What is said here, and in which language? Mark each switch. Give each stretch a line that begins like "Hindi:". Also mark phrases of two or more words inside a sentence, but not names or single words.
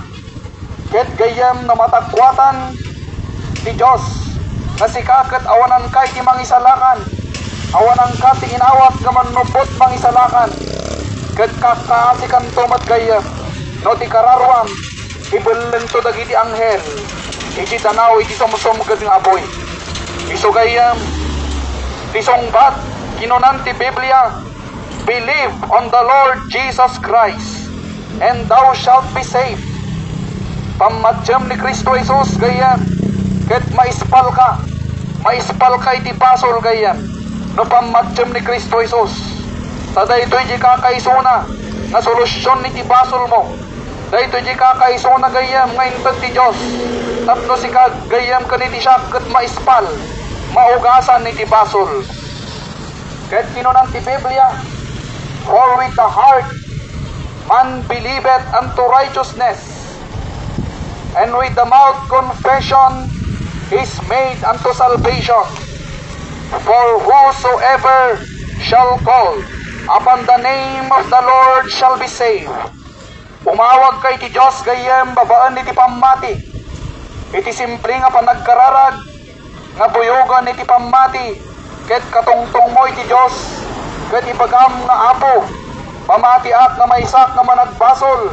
Iloko: Ket gayem na matakwatan ti Diyos nga sikaket awanan kay ti mangisalakan, awanan ka ti inawat nga manupot mangisalakan. Ket kakasikan tomat gayem no ti kararwam ibelen to dagiti anghel iti tanaw iti sumsumged nga apoy. Isu gayem ti sungbat kinunan ti Biblia,
English: believe on the Lord Jesus Christ and thou shalt be saved.
Iloko: Pamadyam ni Kristo Jesus gayam ket maispal ka iti basol gayam no pamadyam ni Kristo Jesus. Daytoy di kakaisuna nga solusyon iti basol mo. Daytoy di kakaisuna gayam nga intad ti Dios. Tapno si gayam kaniti siya ket maispal maugasan iti basol. Ket kinunan ti Biblia,
English: for with the heart man believeth unto righteousness, and with the mouth confession is made unto salvation. For whosoever shall call upon the name of the Lord shall be saved.
Iloko: Umawag kay ti Diyos gayem babaan iti pamati. Iti simple nga panagkararag nga buyogan iti pamati. Ket katungtong mo iti Diyos ket ibagam nga apo pamatiak nga maysak nga managbasol.